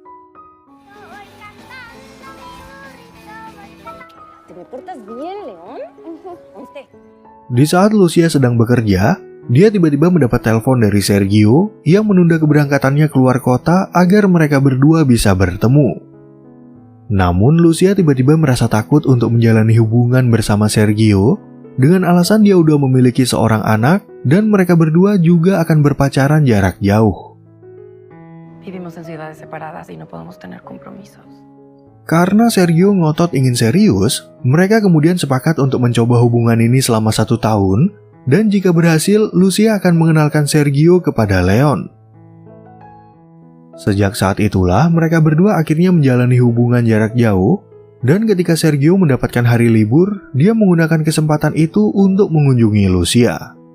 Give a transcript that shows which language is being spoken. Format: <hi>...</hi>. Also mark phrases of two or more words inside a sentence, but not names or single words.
<id>Di saat Lucia sedang bekerja, dia tiba-tiba mendapat telepon dari Sergio yang menunda keberangkatannya keluar kota agar mereka berdua bisa bertemu. Namun Lucia tiba-tiba merasa takut untuk menjalani hubungan bersama Sergio dengan alasan dia udah memiliki seorang anak dan mereka berdua juga akan berpacaran jarak jauh.</id> <es>Vivimos en ciudades separadas y no podemos tener compromisos.</es> <id>Karena Sergio ngotot ingin serius, mereka kemudian sepakat untuk mencoba hubungan ini selama 1 tahun. Dan jika berhasil, Lucia akan mengenalkan Sergio kepada Leon. Sejak saat itulah, mereka berdua akhirnya menjalani hubungan jarak jauh, dan ketika Sergio mendapatkan hari libur, dia menggunakan kesempatan itu untuk mengunjungi Lucia.</id>